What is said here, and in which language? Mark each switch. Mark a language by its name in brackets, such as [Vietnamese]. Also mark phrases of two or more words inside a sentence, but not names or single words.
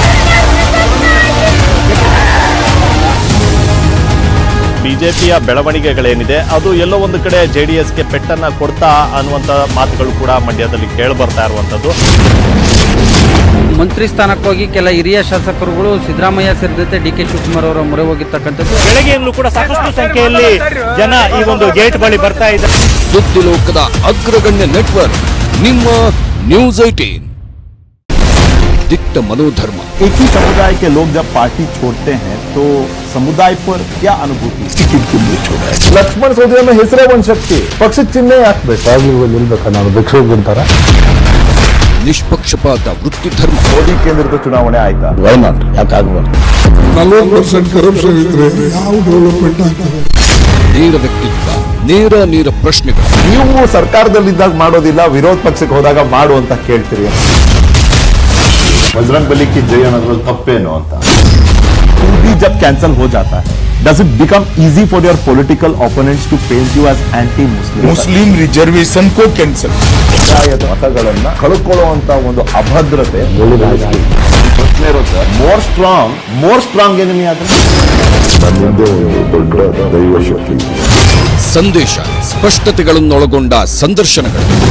[Kannada] ಬಿಜೆಪಿಯ ಬೆಳವಣಿಗೆಗಳೇನಿದೆ ಅದು ಎಲ್ಲೋ ಒಂದು ಕಡೆ JDSಗೆ ಪೆಟ್ಟನ್ನ ಕೊಡ್ತಾ ಅನ್ನುವಂತ ಮಾತುಗಳು ಕೂಡ ಮಂಡ್ಯದಲ್ಲಿ ಕೇಳಿ ಬರ್ತಾ ಇರುವಂತದ್ದು. ಮಂತ್ರಿ ಸ್ಥಾನಕ್ಕಾಗಿ ಕೆಲ ಹಿರಿಯ ಶಾಸಕರುಗಳು ಸಿದ್ದರಾಮಯ್ಯ ಸೇರಿದಂತೆ ಡಿಕೆ ಶಿವಕುಮಾರ್ ಅವರ ಮೊರೆ ಹೋಗಿರ್ತಕ್ಕಂಥದ್ದು. ಬೆಳಗ್ಗೆಯಲ್ಲೂ ಕೂಡ ಸಾಕಷ್ಟು ಸಂಖ್ಯೆಯಲ್ಲಿ ಜನ ಈ ಒಂದು ಗೇಟ್ ಬಳಿ ಬರ್ತಾ ಇದ್ದಾರೆ. ಸುದ್ದಿ ಲೋಕದ ಅಗ್ರಗಣ್ಯ ನೆಟ್ವರ್ಕ್ ನಿಮ್ಮ न्यूज़ 18 ದಿಟ್ಟ ಮನೋಧರ್ಮ. [Hindi] एक ही समुदाय के लोग जब पार्टी छोड़ते हैं तो समुदाय पर क्या अनुभूति? [Kannada] ಲಕ್ಷ್ಮಣ ಸವದಿ ಅನ್ನೋ ಹೆಸರೇ ಒಂದು ಶಕ್ತಿ, ಪಕ್ಷದ ಚಿಹ್ನೆ ಹಾಕ್ಬೇಕು. ನಾನು ಭಿಕ್ಷುಕಂತಾರ ನಿಷ್ಪಕ್ಷಪಾತ ವೃತ್ತಿ ಧರ್ಮ. ಮೋದಿ ಕೇಂದ್ರದ ಚುನಾವಣೆ ಆಯ್ತಾ? [English] Why not? [Kannada] ಯಾಕಾಗಬಾರ್ದು? 40% ಕರಪ್ಷನ್ ಇದ್ರೆ ಯಾವ ಡೆವಲಪ್ಮೆಂಟ್ ಆಗ್ತದೆ? ನೇರ ವ್ಯಕ್ತಿತ್ವ, ನೇರ ಪ್ರಶ್ನೆಗಳು. ನೀವು ಸರ್ಕಾರದಲ್ಲಿದ್ದಾಗ ಮಾಡೋದಿಲ್ಲ, ವಿರೋಧ ಪಕ್ಷಕ್ಕೆ ಹೋದಾಗ ಮಾಡು ಅಂತ ಕೇಳ್ತೀರಿ. [Hindi] बजरंग बली की जय [Kannada] ಅನ್ನೋದ್ರಲ್ಲಿ ತಪ್ಪೇನು ಅಂತ. [Hindi] भी जब कैंसिल हो जाता है, [English] does it become easy for your political opponents to paint you as anti-Muslim? Muslim reservation ko cancel. [Kannada] ಮತಗಳನ್ನ ಕಳ್ಕೊಳ್ಳುವಂತ ಒಂದು ಅಭದ್ರತೆ ಪ್ರಶ್ನೆ ಇರುತ್ತೆ. [English] more strong enemy [Kannada] ಆದ್ರೆ ದೊಡ್ಡ ದೈವ ಶಕ್ತಿ. ಸಂದೇಶ ಸ್ಪಷ್ಟತೆಗಳನ್ನೊಳಗೊಂಡ ಸಂದರ್ಶನಗಳು.